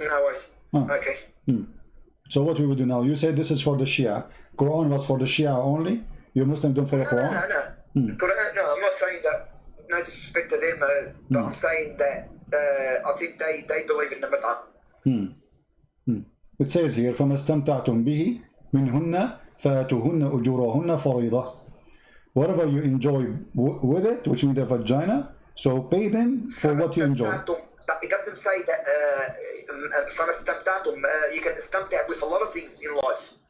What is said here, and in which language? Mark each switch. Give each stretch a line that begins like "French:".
English: No worries. Okay. So what we will do now? You said this is for the Shia. Quran was for the Shia only. You Muslims don't follow Quran. No. No, I'm not saying that. No disrespect to them, but I'm saying that I think they believe in the Muta. It says here,
Arabic: فَمَا اسْتَمْتَعْتُمْ بِهِ مِنْهُنَّ فَآتُوهُنَّ أُجُورَهُنَّ فَرِيضَةً.
English: Whatever you enjoy with it, which means the vagina, so pay them for what you enjoy. It doesn't say that from a you can istamta with a lot of things in life.